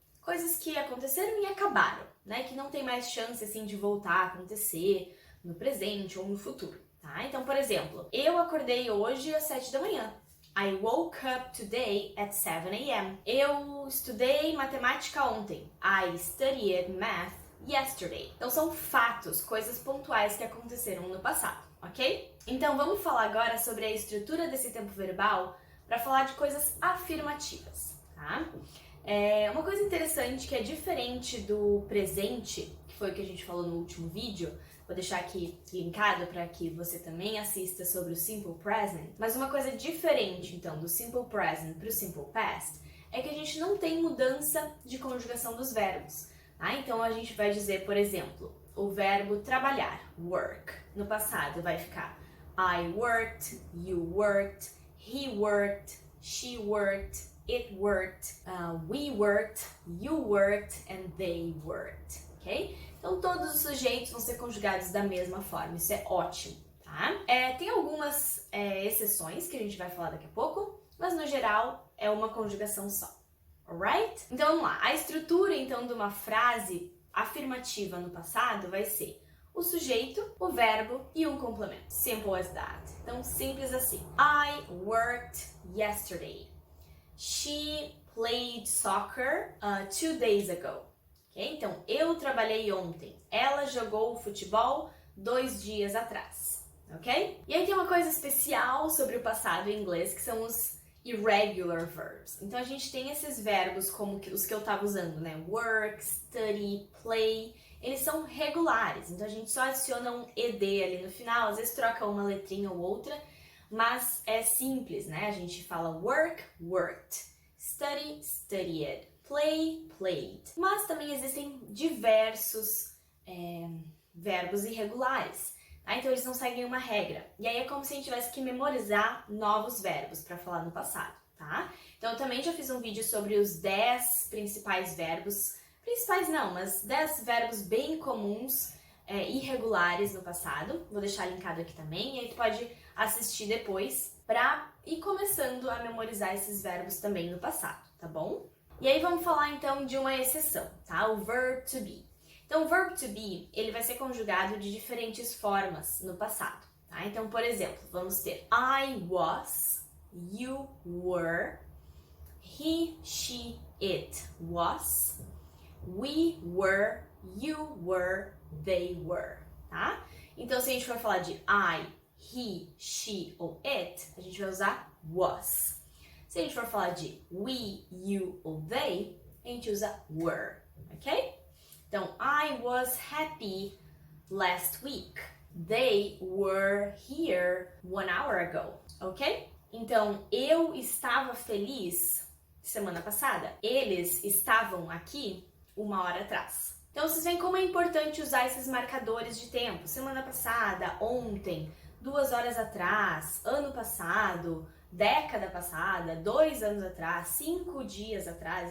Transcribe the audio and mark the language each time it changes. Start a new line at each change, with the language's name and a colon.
Portuguese: Coisas que aconteceram e acabaram, né? Que não tem mais chance, assim, de voltar a acontecer no presente ou no futuro, tá? Então, por exemplo, eu acordei hoje às 7 da manhã.
English: I woke up today at 7 a.m.
Portuguese: Eu estudei matemática ontem.
English: I studied math yesterday.
Portuguese: Então são fatos, coisas pontuais que aconteceram no passado, ok? Então vamos falar agora sobre a estrutura desse tempo verbal para falar de coisas afirmativas, tá? Uma coisa interessante que é diferente do presente, que foi o que a gente falou no último vídeo, vou deixar aqui linkado para que você também assista sobre o Simple Present, mas uma coisa diferente então do Simple Present para o Simple Past é que a gente não tem mudança de conjugação dos verbos. Tá? Então a gente vai dizer, por exemplo, o verbo trabalhar, work. No passado vai ficar
English: I worked, you worked, he worked, she worked, it worked, we worked, you worked, and they worked, ok?
Portuguese: Então todos os sujeitos vão ser conjugados da mesma forma, isso é ótimo, tá? Tem algumas exceções que a gente vai falar daqui a pouco, mas no geral é uma conjugação só, alright? Então vamos lá, a estrutura então de uma frase afirmativa no passado vai ser o sujeito, o verbo e um complemento.
English: Simple as that.
Portuguese: Então simples assim.
English: I worked yesterday. She played soccer 2 days ago. Okay?
Portuguese: Então, eu trabalhei ontem. Ela jogou futebol 2 dias atrás. Ok? E aí tem uma coisa especial sobre o passado em inglês, que são os irregular verbs. Então, a gente tem esses verbos como os que eu estava usando, né? Work, study, play. Eles são regulares. Então, a gente só adiciona um ed ali no final. Às vezes troca uma letrinha ou outra. Mas é simples, né? A gente fala work, worked, study, studied, play, played. Mas também existem diversos verbos irregulares, tá? Então eles não seguem uma regra. E aí é como se a gente tivesse que memorizar novos verbos para falar no passado, tá? Então eu também já fiz um vídeo sobre os 10 principais verbos, principais não, mas 10 verbos bem comuns irregulares no passado. Vou deixar linkado aqui também, e aí tu pode assistir depois para ir começando a memorizar esses verbos também no passado, tá bom? E aí vamos falar então de uma exceção, tá? O verb to be. Então o verb to be, ele vai ser conjugado de diferentes formas no passado, tá? Então, por exemplo, vamos ter
English: I was, you were, he, she, it was, we were, you were, they were, tá?
Portuguese: Então, se a gente for falar de I, he, she ou it, a gente vai usar was. Se a gente for falar de we, you ou they, a gente usa were, ok?
English: Então, I was happy last week. They were here 1 hour ago, ok?
Portuguese: Então, eu estava feliz semana passada. Eles estavam aqui 1 hora atrás. Então, vocês veem como é importante usar esses marcadores de tempo. Semana passada, ontem, 2 horas atrás, ano passado, década passada, 2 anos atrás, 5 dias atrás.